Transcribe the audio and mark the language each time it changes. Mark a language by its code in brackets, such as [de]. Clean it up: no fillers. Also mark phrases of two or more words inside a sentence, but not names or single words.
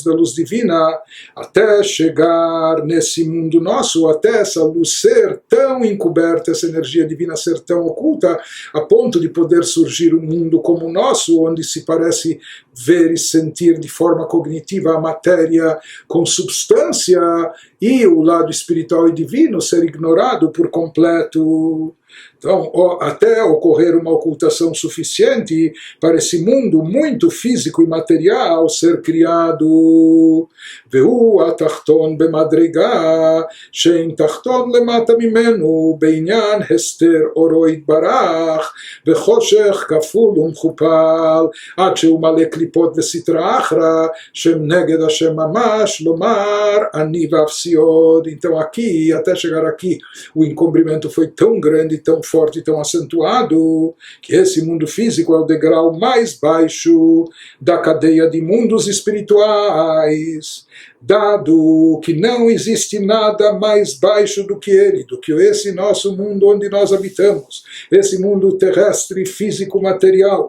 [pt] da luz divina, até chegar nesse mundo nosso, até essa luz ser tão encoberta, essa energia divina ser tão oculta, a ponto de poder surgir um mundo como o nosso, onde se parece ver e sentir de forma cognitiva a matéria com substância, e o lado espiritual e divino ser ignorado por completo. Então, até ocorrer uma ocultação suficiente para esse mundo muito físico e material ser criado. [he] והוא התחתון במדרגה, שאין תחתון למטה ממנו, בעניין הסתר אורו יתברך, וחושך כפול ומכופל, עד שהוא מלא קליפות וסטרא אחרא, שהם נגד השם ממש, לומר אני ואפסיוד. [pt] Então aqui, até chegar aqui, o encobrimento foi tão grande, tão forte, tão acentuado, que esse mundo físico é o degrau mais baixo da cadeia de mundos espirituais, dado que não existe nada mais baixo do que ele, do que esse nosso mundo onde nós habitamos, esse mundo terrestre, físico, material.